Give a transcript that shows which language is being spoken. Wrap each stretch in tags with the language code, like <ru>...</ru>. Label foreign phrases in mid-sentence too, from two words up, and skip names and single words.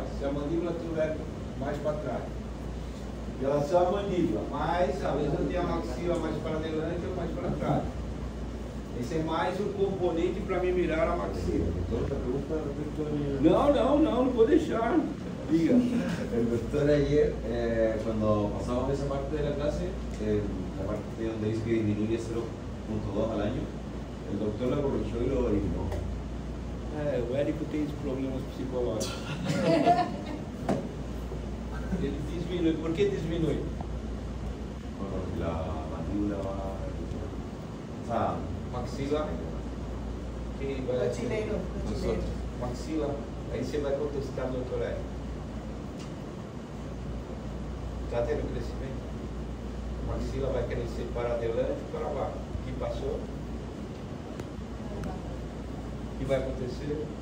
<pt>Se a mandíbula tiver mais para trás. Em relação à mandíbula, mas às vezes eu tenho a maxila mais para adelante ou mais para trás. Esse é mais um componente para me mirar a maxila. Outra pergunta, doutor. Não vou deixar. Diga.</pt> <es>El doctor ayer, cuando pasamos esa parte de la clase, la parte donde dice que disminuye 0.2 al año, el doctor la corrigió y lo eliminó.</es> <pt>O Érico tem problemas psicológicos. Ele diminui. Por que diminui?</pt> <es>Bueno, la mandíbula va. O sea,</es> <pt>Maxila. Quem vai?</pt> <es>Los chilenos.</es> <pt>Maxila. Aí você vai contestar, doutor Érico. Está tendo crescimento? A maxila vai crescer para adelante e para baixo. O que passou? O que vai acontecer?</pt>